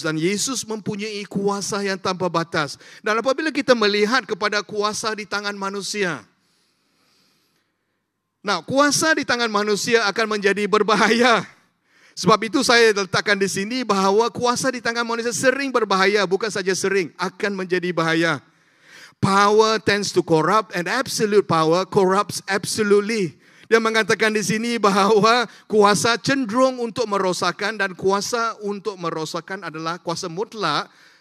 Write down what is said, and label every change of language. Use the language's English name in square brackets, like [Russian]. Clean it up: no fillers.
[Malay] Dan Yesus mempunyai kuasa yang tanpa batas. Dan apabila kita melihat kepada kuasa di tangan manusia, nah, kuasa di tangan manusia akan menjadi berbahaya. Sebab itu saya letakkan di sini bahawa kuasa di tangan manusia sering berbahaya. Bukan saja sering, akan menjadi bahaya. [English] Power tends to corrupt and absolute power corrupts absolutely. [Malay] Dia mengatakan di sini bahawa kuasa cenderung untuk merosakkan dan kuasa untuk merosakkan adalah kuasa mutlak.